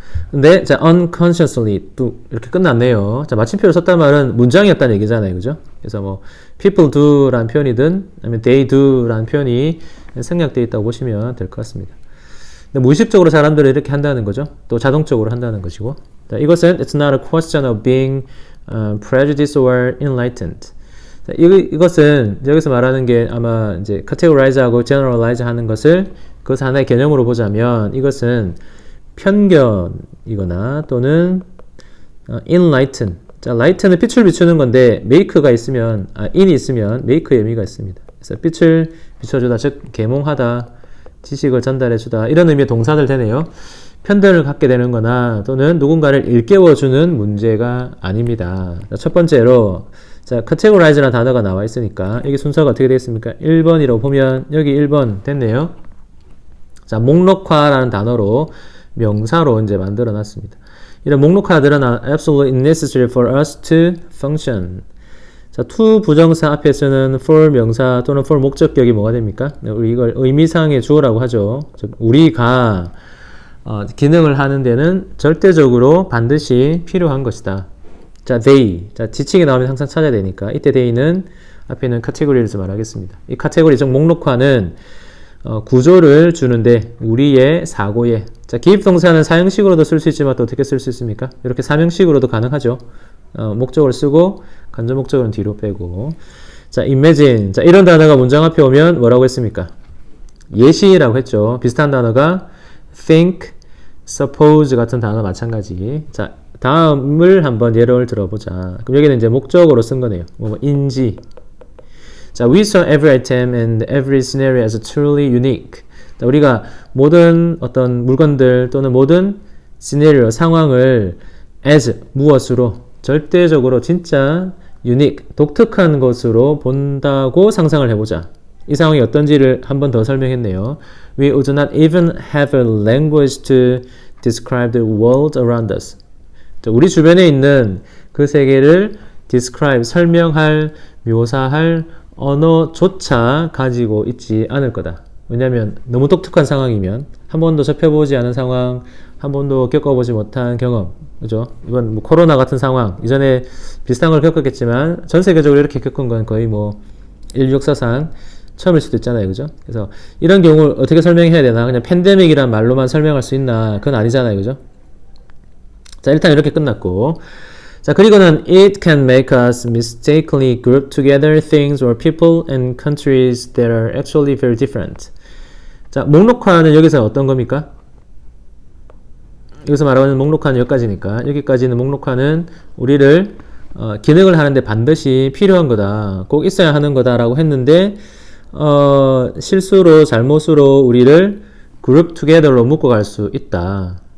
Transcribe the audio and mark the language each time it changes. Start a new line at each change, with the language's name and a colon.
Korean: 근데 자, unconsciously 또 이렇게 끝났네요. 자, 마침표를 썼단 말은 문장이었다는 얘기잖아요. 그죠? 그래서 뭐
English: people do
Korean: 라는 표현이든 아니면
English: they do
Korean: 라는 표현이 생략되어 있다고 보시면 될 것 같습니다. 근데 무의식적으로 사람들은 이렇게 한다는 거죠. 또 자동적으로 한다는 것이고.
English: 자,
Korean: 이것은
English: it's not a question of being prejudiced or enlightened.
Korean: 자, 이것은 여기서 말하는 게 아마 이제 categorize하고 generalize 하는 것을 그것을 하나의 개념으로 보자면 이것은 편견이거나 또는 enlighten. 자, light는 빛을 비추는 건데 make가 있으면 in이 있으면 make의 의미가 있습니다. 그래서 빛을 비춰주다, 즉 계몽하다, 지식을 전달해주다 이런 의미의 동사들 되네요. 편견을 갖게 되는 거나 또는 누군가를 일깨워주는 문제가 아닙니다. 자, 첫 번째로 자, categorize라는 단어가 나와 있으니까 여기 순서가 어떻게 되겠습니까? 1번이라고 보면 여기 1번 됐네요. 자, 목록화라는 단어로 명사로 이제 만들어 놨습니다. 이런 목록화들은
English: absolutely necessary for us to function.
Korean: 자, to 부정사 앞에 쓰는 for 명사 또는 for 목적격이 뭐가 됩니까? 우리 이걸 의미상의 주어라고 하죠. 즉, 우리가 기능을 하는 데는 절대적으로 반드시 필요한 것이다.
English: 자, they.
Korean: 자, 지칭이 나오면 항상 찾아야 되니까 이때 they는 앞에 있는 카테고리를 말하겠습니다. 이 카테고리 즉 목록화는 구조를 주는데 우리의 사고에 자, 기입동사는 사형식으로도 쓸 수 있지만 또 어떻게 쓸 수 있습니까? 이렇게 사명식으로도 가능하죠. 목적을 쓰고 간접 목적은 뒤로 빼고 자, imagine 자, 이런 단어가 문장 앞에 오면 뭐라고 했습니까? 예시라고 했죠. 비슷한 단어가 think, suppose 같은 단어 마찬가지. 자, 다음을 한번 예를 들어보자. 그럼 여기는 이제 목적으로 쓴 거네요. 인지.
English: 자, we saw every item and every scenario as truly unique.
Korean: 자, 우리가 모든 어떤 물건들 또는 모든 시나리오, 상황을 as, 무엇으로, 절대적으로 진짜 unique, 독특한 것으로 본다고 상상을 해보자. 이 상황이 어떤지를 한 번 더 설명했네요.
English: We would not even have a language to describe the world around us.
Korean: 자, 우리 주변에 있는 그 세계를 describe, 설명할, 묘사할 언어조차 가지고 있지 않을 거다. 왜냐하면 너무 독특한 상황이면 한 번도 접해보지 않은 상황, 한 번도 겪어보지 못한 경험, 그죠? 이번 뭐 코로나 같은 상황, 이전에 비슷한 걸 겪었겠지만 전 세계적으로 이렇게 겪은 건 거의 뭐 인류 역사상 처음일 수도 있잖아요, 그죠? 그래서 이런 경우를 어떻게 설명해야 되나? 그냥 팬데믹이란 말로만 설명할 수 있나? 그건 아니잖아요, 그죠? 자, 일단 이렇게 끝났고.
English: 자,
Korean: 그리고는
English: it can make us mistakenly group together things or people and countries that are actually very different.
Korean: 자, 목록화는 여기서 어떤 겁니까? 여기서 말하는 목록화는 여기까지니까 여기까지는 목록화는 우리를 기능을 하는데 반드시 필요한 거다. 꼭 있어야 하는 거다라고 했는데 실수로 잘못으로 우리를 group together로 묶어갈 수 있다.